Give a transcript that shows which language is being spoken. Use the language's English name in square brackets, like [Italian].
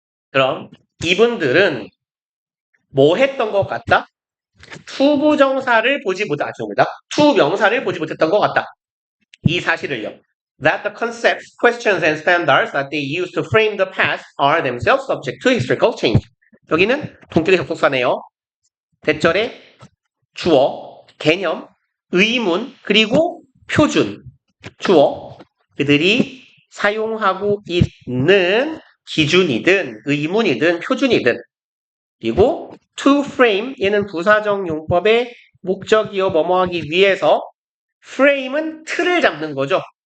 [Korean] 그럼 이분들은 뭐 했던 것 같다? 투부정사를 보지 못했다. 투명사를 보지 못했던 것 같다. 이 사실을요. [English] That the concepts, questions, and standards that they use to frame the past are themselves subject to historical change. [Korean] 여기는 동격의 접속사네요. 대절의 주어, 개념, 의문, 그리고 표준, 주어. 그들이 사용하고 있는 기준이든 의문이든 표준이든 그리고 [English] to frame [Korean] 얘는 부사적 용법의 목적이요 뭐뭐하기 위해서 frame은 틀을 잡는 거죠.